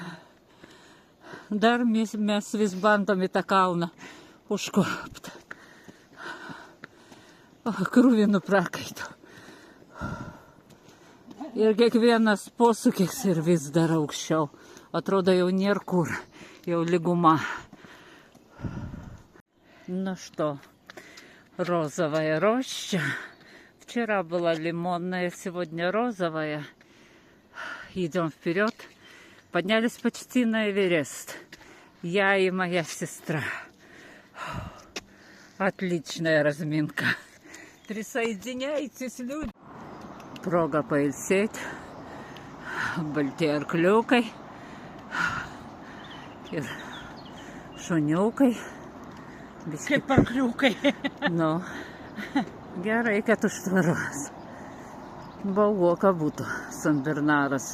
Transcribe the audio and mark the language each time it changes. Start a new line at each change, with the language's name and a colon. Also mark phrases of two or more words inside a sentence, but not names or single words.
Lithuanian: Dar mes vis bandom į tą kalną užkopti. Krūvinų prakaitų. Ir kiekvienas posūkis ir vis dar aukščiau. Atrodo, jau nėra kur, jau lyguma.
Russian: Ну что, розовая роща. Вчера была лимонная, сегодня розовая. Идем вперед. Поднялись почти на Эверест. Я и моя сестра. Отличная разминка. Присоединяйтесь, люди.
Lithuanian: Proga pailsėti. Balti arkliukai. Ir šuniukai. Kaip arkliukai. Nu, gerai, kad užtvaros. Baugoka būtų San Bernaras.